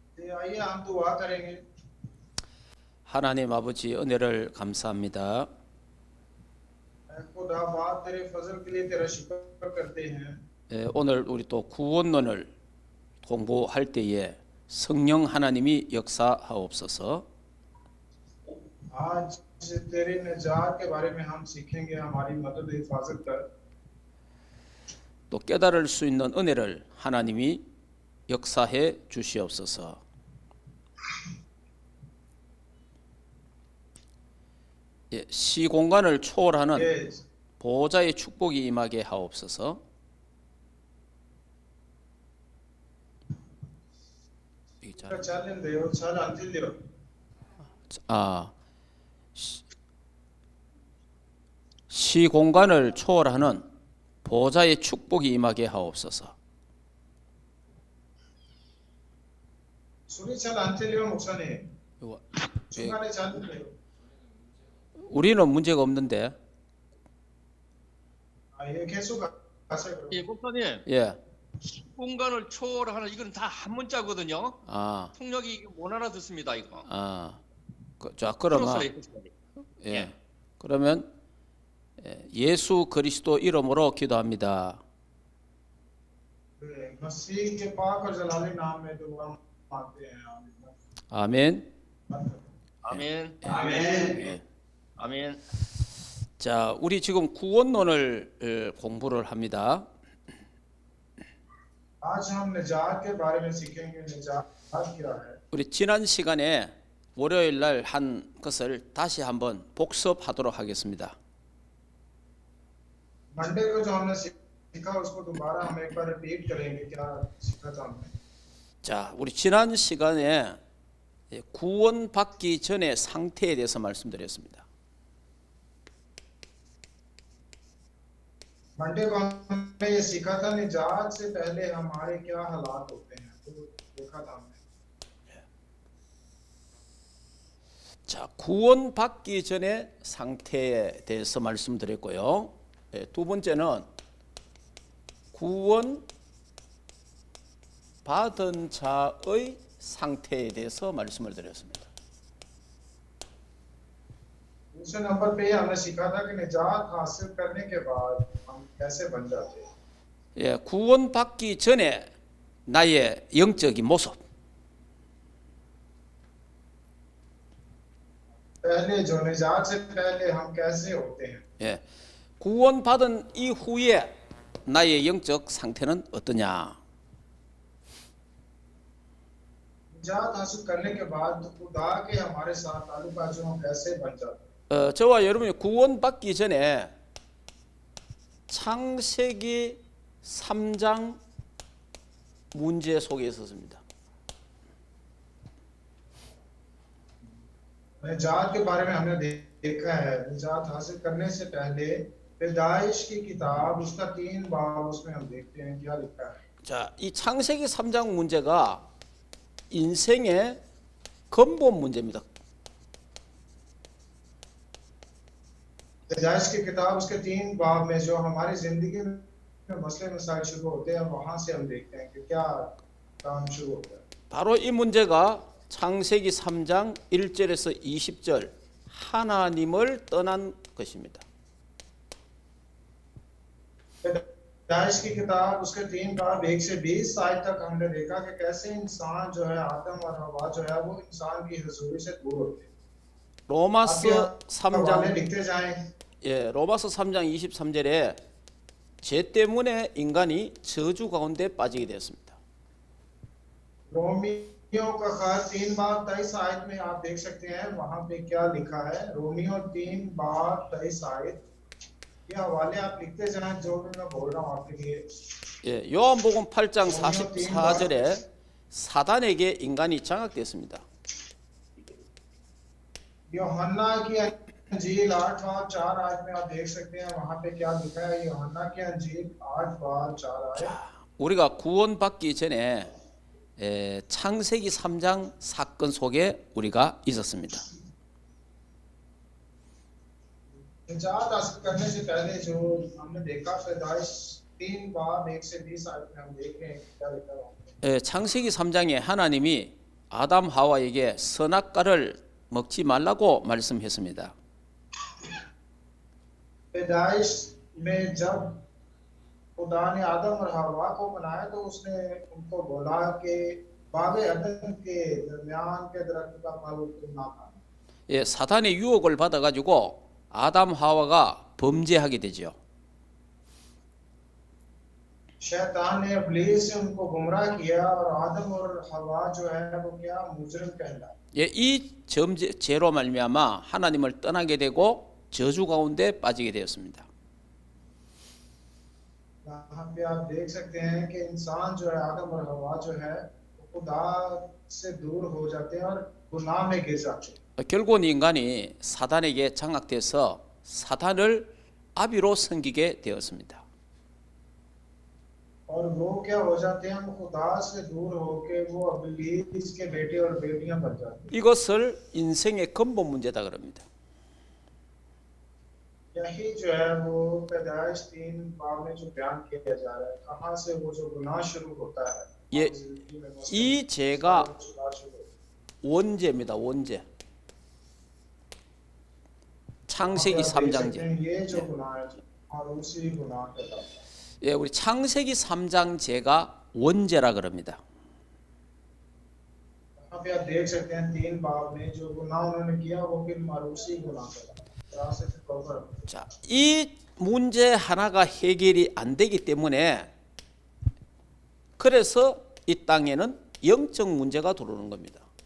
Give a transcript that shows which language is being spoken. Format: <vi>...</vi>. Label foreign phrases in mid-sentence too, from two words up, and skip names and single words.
<ur>آئیے ہم دعا کریں گے.</ur> <ko>하나님 아버지 은혜를 감사합니다.</ko> <ur>خدا باپ تیرے فضل کے لیے تیرا شکر کرتے ہیں.</ur> <ko>오늘 우리 또 구원론을 공부할 때에 성령 하나님이 역사하옵소서.</ko> <ur>آج تیرے نجات کے بارے میں ہم سیکھیں گے، ہماری مدد حفاظت کر.</ur> <ko>또 깨달을 수 있는 은혜를 하나님이 역사해 주시옵소서. 시공간을 초월하는</ko> <ur>یہ</ur> <ko>보호자의 축복이 임하게 하옵소서. चल अंतिल 아, 시공간을 초월하는 보호자의 축복이 임하게 하옵소서. सुनी चल अंतिल मुक्सने सुनाने चल 우리는 문제가 없는데. ये कैसो का 예, 목사님, 예. 공간을 초월하는 이건 다 한 문자거든요. 아, 통역이 못 알아듣습니다, 이거. 자, 그러면 풀었어요, 목사님. 예. 그러면 예수 그리스도 이름으로 기도합니다.</ko> <ur>مسیح کے پاک اور جلالی نام میں دعا مانگتے ہیں.</ur> <ko>아멘. 아멘.</ko> <ur>آمین.</ur> <ko>예. 아멘. 자, 우리 지금 구원론을 공부를 합니다.</ko> <ur>آج ہم نجات کے بارے میں سیکھیں گے. نجات کیا ہے?</ur> <ko>우리 지난 시간에 월요일 날 한 것을 다시 한번 복습하도록 하겠습니다.</ko> <ur>منڈے کو جو ہم نے سیکھا اس کو دوبارہ ہم ایک بار ریپیٹ کریں گے. کیا سیکھا تھا ہم نے?</ur> <ko>자, 우리 지난 시간에 구원받기 전의 상태에 대해서 말씀드렸습니다.</ko> <ur>منڈے کو ہم نے یہ سیکھا تھا نجات سے پہلے ہمارے کیا حالات ہوتے ہیں، تو دیکھا تھا ہم نے.</ur> <ko>자, 구원받기 전의 상태에 대해서 말씀드렸고요. 두 번째는 구원 받은 자의 상태에 대해서 말씀을 드렸습니다.</ko> <ur>دوسرے نمبر پہ ہم نے سیکھا تھا کہ نجات حاصل کرنے کے بعد ہم کیسے بن جاتے ہیں.</ur> <ko>예, 구원받기 전에 나의 영적인 모습,</ko> <ur>پہلے جو نجات سے پہلے ہم کیسے ہوتے ہیں.</ur> <ko>예, 구원받은 이후에 나의 영적 상태는 어떠냐?</ko> <ur>نجات حاصل کرنے کے بعد تو خدا کے ہمارے ساتھ تعلقات جو ہم کیسے بن جاتے ہیں.</ur> <ko>저와 여러분이 구원받기 전에 창세기 3장 문제 속에 있었습니다.</ko> <ur>نجات کے بارے میں ہم نے دیکھا ہے. نجات حاصل کرنے سے پہلے پیدائش کی کتاب اس کا 3 باب اس میں ہم دیکھتے ہیں کیا لکھا ہے.</ur> <ko>자, 이 창세기 3장 문제가 인생의 근본 문제입니다.</ko> <ur>پیدائش کی کتاب اس کے 3 باب میں جو ہماری زندگی میں مسلے مسائل شروع ہوتے ہیں وہاں سے ہم دیکھتے ہیں کہ کیا کام شروع ہوتا ہے.</ur> <ko>바로 이 문제가 창세기 3장 1절에서 20절 하나님을 떠난 것입니다.</ko> <ur>پیدائش کی کتاب اس کے 3 باب 1 سے 20 آیت تک ہم نے دیکھا کہ کیسے انسان جو ہے آدم اور حوا جو ہے وہ انسان کی حضوری سے دور ہوتے ہیں.</ur> <ko>로마서</ko> <ur>حوالے</ur> <ko>3장</ko> <ur>لکھتے جائیں.</ur> <ko>로마서 3장 23절에 죄 때문에 인간이 저주 가운데 빠지게 되었습니다.</ko> <ur>رومیو کا خاص 3 باب 23 آیت میں آپ دیکھ سکتے ہیں وہاں پہ کیا لکھا ہے. رومیو 3 باب 23 آیت یہ حوالے آپ لکھتے جائیں جو بھی میں بول رہا ہوں آپ کے لیے.</ur> <ko>요한복음 8장 44절에 사단에게 인간이 장악됐습니다.</ko> <ur>یوحنا کی انجیل 8 باب 4 آیت میں آپ دیکھ سکتے ہیں وہاں پہ کیا لکھا ہے. یوحنا کی انجیل 8 باب 4 آیت.</ur> <ko>우리가 구원받기 전에 창세기 3장 사건 속에 우리가 있었습니다.</ko> <ur>نجات حاصل کرنے سے پہلے جو ہم نے دیکھا پیدائش 3 باب 1 سے 20 آیت میں ہم دیکھ رہے ہیں کیا لکھا ہے.</ur> <ko>창세기 3장에 하나님이 아담 하와에게 선악과를 먹지 말라고 말씀했습니다.</ko> <ur>پیدائش میں جب خدا نے آدم اور حوا کو بنایا تو اس نے ان کو بولا کہ باغِ عدن کے درمیان کے درخت کا پھل تم نہ کھانا.</ur> <ko>예, 사탄의 유혹을 받아가지고 아담 하와가 범죄하게 되죠.</ko> <ur>شیطان نے ابلیس سے ان کو گمراہ کیا اور آدم اور حوا جو ہے وہ کیا مجرم کہلائے.</ur> <ko>예, 이 죄로 말미암아 하나님을 떠나게 되고 저주 가운데 빠지게 되었습니다.</ko> <ur>یہاں پہ آپ دیکھ سکتے ہیں کہ انسان جو ہے آدم اور حوا جو ہے وہ خدا سے دور ہو جاتے ہیں اور گناہ میں گر جاتے ہیں.</ur> <ko>결국은 인간이 사단에게 장악돼서 사탄을 아비로 섬기게 되었습니다.</ko> <ur>اور وہ کیا ہو جاتے ہیں وہ خدا سے دور ہو کے وہ ابلیس کے بیٹے اور بیٹیاں بن جاتے ہیں.</ur> <ko>이것을 인생의 근본 문제다 그럽니다.</ko> <ur>یہی جو ہے وہ پیدائش 3 باب میں جو بیان کیا جا رہا ہے کہاں سے وہ جو گناہ شروع ہوتا ہے.</ur> <ko>예, 이 죄가 원죄입니다. 원죄. 창세기 3장 죄.</ko> <ur>یہ جو گناہ ہے اور اسی گناہ کا تھا.</ur> <ko>예, 우리 창세기 3장 죄가 원죄라 그럽니다.</ko> <ur>یہاں پہ آپ دیکھ سکتے ہیں 3 باب میں جو گناہ انہوں نے کیا وہ پھر موروثی گناہ کا تھا.</ur> <ko>자, 이 문제 하나가 해결이 안 되기 때문에 그래서 이 땅에는 영적 문제가 들어오는 겁니다.</ko>